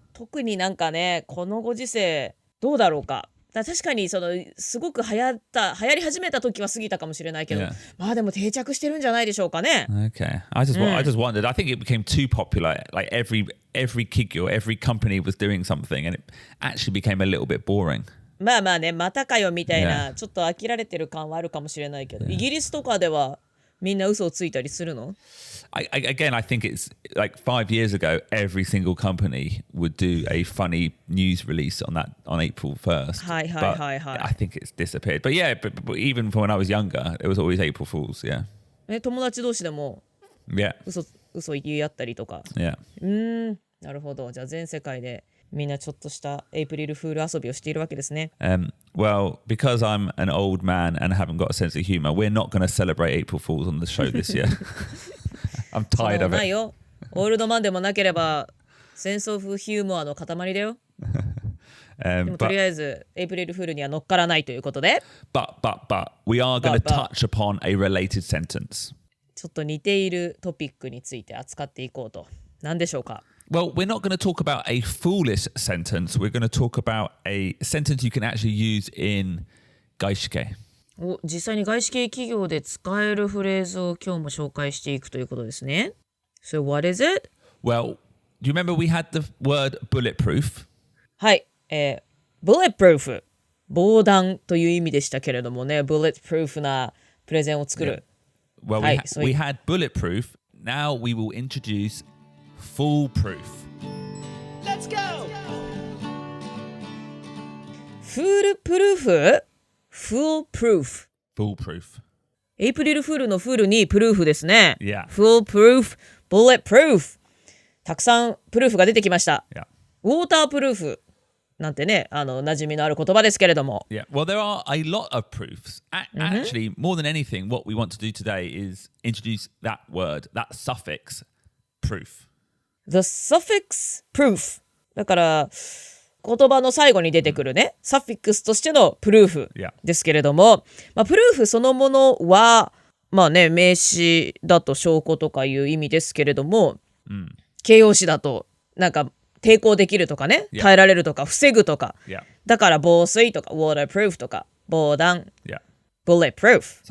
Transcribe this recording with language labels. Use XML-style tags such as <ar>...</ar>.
<ja>特になんかね、このご時世どうだろうか。確かにそのすごく流行り始めた時は過ぎたかもしれないけど、まあでも定着してるんじゃないでしょうかね。</ja> <en>Okay. I just wondered. I think it became too popular. Like every企業, every company was doing something and it actually became a little bit boring.</en> <ja>まあね、またかよみたいな、ちょっと飽きられてる感はあるかもしれないけど、イギリスとかではみんな嘘をついたりするの？</ja> <en>Again, I think it's like 5 years ago, every single company would do a funny news release on April 1st. But I think it's disappeared. But yeah, but even from when I was younger, it was always April Fools, yeah.</en> <ja>友達同士でも</ja> <en>Yeah.</en> <ja>嘘言い合ったりとか。</ja> <en>Yeah.</en> <ja>なるほど。じゃあ全世界でみんなちょっとしたエイプリルフール遊びをしているわけですね。</ja> <en>Well, because I'm an old man and haven't got a sense of humor, we're not going to celebrate April Fools on the show this year. I'm tired of it.</en> <ja>ないよ。オールドマンでもなければセンスオフヒューモアの塊だよ。でもとりあえずエイプリルフールには乗っからないということで。</ja> <en>But we are going to touch upon a related sentence.</en> <ja>ちょっと似ているトピックについて扱っていこうと。何でしょうか</ja> <en>？Well, we're not going to talk about a foolish sentence. We're going to talk about a sentence you can actually use in 外資系。</en> <ja>実際に外資系企業で使えるフレーズを今日も紹介していくということですね。</ja> <en>So what is it? Well, do you remember we had the word bulletproof?</en> <ja>はい、bulletproof 防弾という意味でしたけれどもね、bulletproof なプレゼンを作る。</ja> <en>Well, we had bulletproof. Now we will introduce foolproof. Let's go! foolproof? foolproof. Foolproof.</en> <ja>エイプリルフールのフールにプルーフですね。</ja> <en>Yeah. foolproof, bulletproof.</en> <ja>たくさんプルーフが出てきました。</ja> <en>Yeah.</en> <ja>ウォータープルーフなんてね、馴染みのある言葉ですけれども。</ja> <en>Yeah. Well, there are a lot of proofs. Actually, more than anything, what we want to do today is introduce that word, that suffix, proof. The suffix proof</en> <ja>だから言葉の最後に出てくるね、サフィックスとしてのプルーフですけれども、プルーフそのものはまあね名詞だと証拠とかいう意味ですけれども、形容詞だとなんか抵抗できるとかね、耐えられるとか防ぐとか、だから防水とか waterproof とか防弾、bulletproof.</ja>